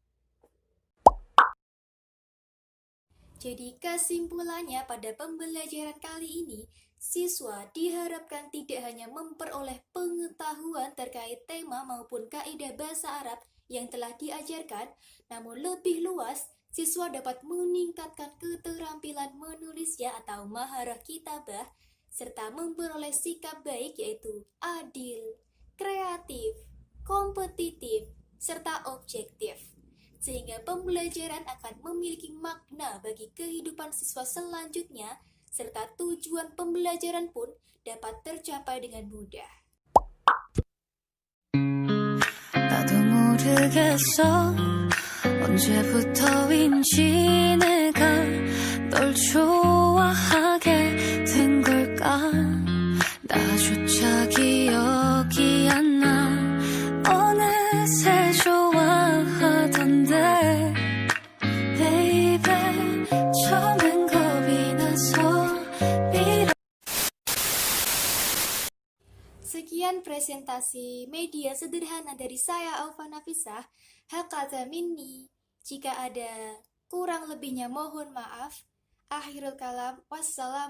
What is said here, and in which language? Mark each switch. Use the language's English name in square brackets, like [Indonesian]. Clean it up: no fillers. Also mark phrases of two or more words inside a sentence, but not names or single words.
[Indonesian] Jadi kesimpulannya pada pembelajaran kali ini, siswa diharapkan tidak hanya memperoleh pengetahuan terkait tema maupun kaidah bahasa Arab yang telah diajarkan, namun lebih luas, siswa dapat meningkatkan keterampilan menulisnya atau [Arabic] مهارة الكتابة, [Indonesian] serta memperoleh sikap baik yaitu adil, kreatif, kompetitif, serta objektif. Sehingga pembelajaran akan memiliki makna bagi kehidupan siswa selanjutnya, serta tujuan pembelajaran pun dapat tercapai dengan mudah. [Korean] 나도 모르겠어 언제부터인지 내가 널 좋아하게 된 걸까 나조차 기억이 안 나 어느새 좋아하던데 baby 처음엔 겁이 나서 [Indonesian] Sekian presentasi media sederhana dari saya Aufa Nafisah. [Arabic] هكذا مني. [Indonesian] Jika ada kurang lebihnya mohon maaf. [Arabic] آخر الكلام.